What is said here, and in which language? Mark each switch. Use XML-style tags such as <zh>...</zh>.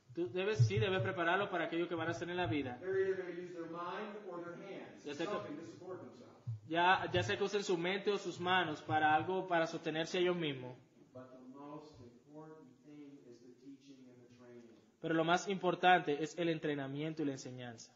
<es>Tú debes prepararlos para aquello que van a hacer en la vida.</es> <en>They're either going to use their mind or their hands,</en> <es>Ya sé que-</es> <en>something to support themselves.</en> <es>Ya sea que usen su mente o sus manos para algo, para sostenerse a ellos mismos.</es> <en>But the most important thing is the teaching and the training.</en> <es>Pero lo más importante es el entrenamiento y la enseñanza.</es>